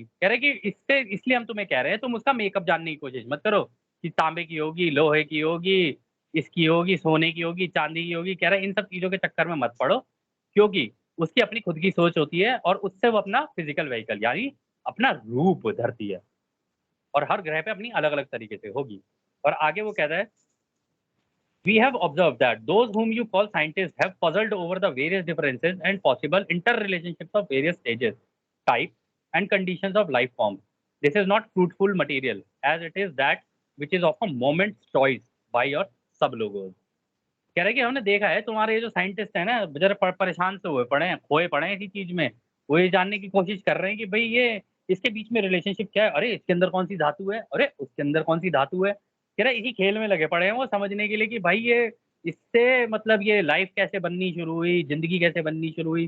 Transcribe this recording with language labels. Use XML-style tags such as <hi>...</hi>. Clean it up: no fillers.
<hi>कह रहा है कि इससे इसलिए हम तुम्हें कह रहे हैं तुम उसका मेकअप जानने की कोशिश मत करो कि तांबे की होगी, लोहे की होगी, इसकी होगी, सोने की होगी, चांदी की होगी। कह रहा है इन सब चीजों के चक्कर में मत पड़ो, क्योंकि उसकी अपनी खुद की सोच होती है और उससे वो अपना फिजिकल व्हीकल यानी अपना रूप धरती है और हर ग्रह पे अपनी अलग अलग तरीके से होगी। और आगे वो कहता है</hi> <en>we have observed that those whom you call scientists have puzzled over the various differences and possible interrelationships of various stages, types, and conditions of life forms. This is not fruitful material, as it is that which is of a moment's choice by your sub-logos.</en> <hi>कह रहे हैं कि हमने देखा है तुम्हारे ये जो साइंटिस्ट है ना, बेचारे परेशान से हुए पड़े हैं, खोए पड़े हैं इसी चीज में। वो ये जानने की कोशिश कर रहे हैं कि भाई ये इसके बीच में रिलेशनशिप क्या है, अरे इसके अंदर कौन सी धातु है, अरे उसके अंदर कौन सी धातु है। कह रहे इसी खेल में लगे पड़े हैं वो समझने के लिए कि भाई ये इससे मतलब ये लाइफ कैसे बननी शुरू हुई, जिंदगी कैसे बननी शुरू हुई।</hi>